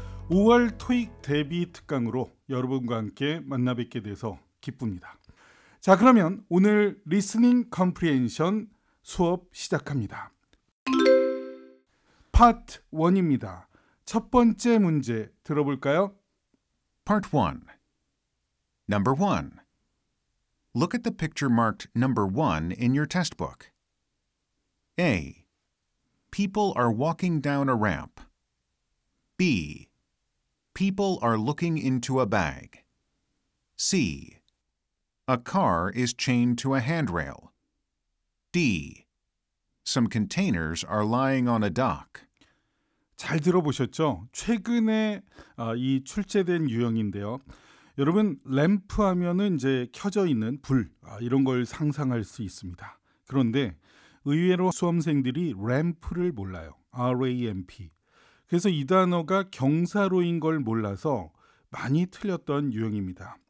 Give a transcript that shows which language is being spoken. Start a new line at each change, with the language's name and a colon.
Korean: 5월 토익 대비 특강으로 여러분과 함께 만나 뵙게 돼서 기쁩니다. 자, 그러면 오늘 리스닝 컴프리헨션 수업 시작합니다. 파트 1입니다. 첫 번째 문제 들어볼까요?
English: Part 1. Number 1. Look at the picture marked number 1 in your test book. A. People are walking down a ramp. B. People are looking into a bag. C. A car is chained to a handrail. D. Some containers are lying on a dock.
Korean: 잘 들어보셨죠? 최근에 이 출제된 유형인데요. 여러분, 램프 하면은 이제 켜져 있는 불, 이런 걸 상상할 수 있습니다. 그런데 의외로 수험생들이 램프를 몰라요.
English: RAMP.
Korean: 그래서 이 단어가 경사로인 걸 몰라서 많이 틀렸던 유형입니다.